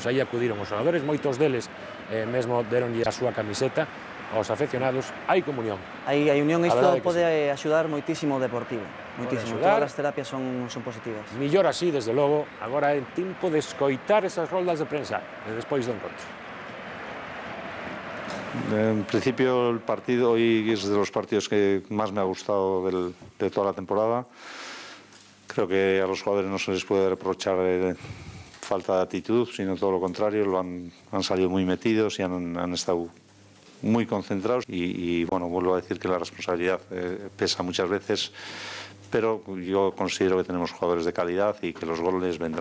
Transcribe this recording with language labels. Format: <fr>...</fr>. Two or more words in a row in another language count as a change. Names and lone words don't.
<gl>Aí acudiron os xogadores, moitos deles mesmo deronlle a súa camiseta aos afeccionados. Hai comunión. Hai unión, A isto verdade que pode axudar moitísimo o Deportivo. Moitísimo, axudar. todas as terapias son positivas. Millor así, desde logo. Agora é tempo de escoitar esas roldas de prensa despois do encontro.</gl> <es>En principio el partido hoy es de los partidos que más me ha gustado de toda la temporada. Creo que a los jugadores no se les puede reprochar falta de actitud, sino todo lo contrario, han salido muy metidos y han estado muy concentrados y bueno, vuelvo a decir que la responsabilidad pesa muchas veces, pero yo considero que tenemos jugadores de calidad y que los goles vendrán.</es>